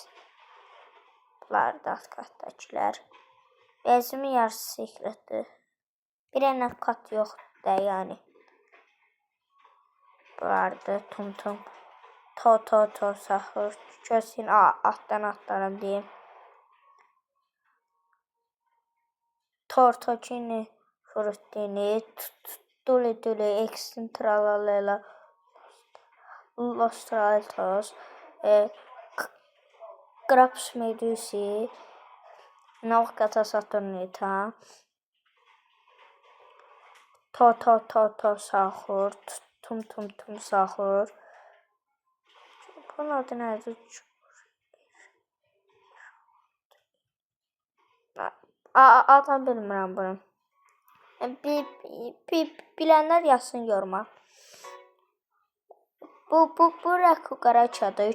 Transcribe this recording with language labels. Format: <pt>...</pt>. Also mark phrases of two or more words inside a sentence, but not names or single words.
<az>Bunlar da alt qatdakılar. Bəzimin yarısı sekretdir. Bir dənə kat yoxdur da yəni. Bunlar tum. To sahur. Gözün altdan deyim. Tortocini, fruttini, duli, ekstrim tralalela, Los Altos, Grapes Medusi, Navkata Saturnita, To sahur, tum sahur. Bunun adı nədir? Adını bilmirəm bunu. Bilənlər yazsın yoruma. Bu Rakugaraçadır.</az>